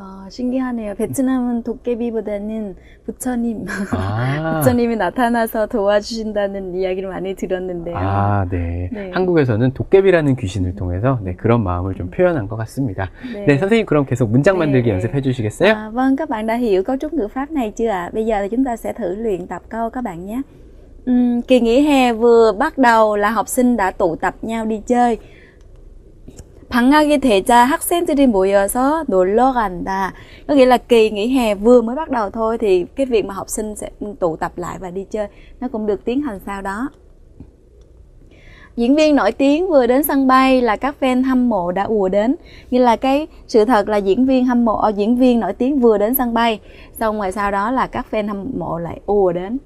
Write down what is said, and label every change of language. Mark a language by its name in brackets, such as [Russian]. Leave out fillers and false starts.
[Korean] 신기하네요. 베트남은 도깨비보다는 부처님, 부처님이 나타나서 도와주신다는 이야기를 많이 들었는데요. 네. 네. 한국에서는 도깨비라는 귀신을 통해서 네, 그런 마음을 좀 표현한 것 같습니다. 네. 네, 선생님 그럼 계속 문장 만들기 네. 연습해 주시겠어요? [Vietnamese] Vâng, các bạn đã hiểu cấu trúc ngữ pháp này chưa ạ? Bây giờ thì chúng ta sẽ thử luyện tập câu các bạn nhé. Kỳ nghỉ hè vừa bắt đầu là học sinh đã tụ tập nhau đi chơi. [Korean] 방학이 되자 학생들이 모여서 놀러 간다. [Vietnamese] Có nghĩa là kỳ nghỉ hè vừa mới bắt đầu thôi thì cái việc mà học sinh sẽ tụ tập lại và đi chơi nó cũng được tiến hành sau đó. Diễn viên nổi tiếng vừa đến sân bay là các fan hâm mộ đã ùa đến. Như là cái sự thật là diễn viên nổi tiếng vừa đến sân bay, xong rồi sau đó là các fan hâm mộ lại ùa đến.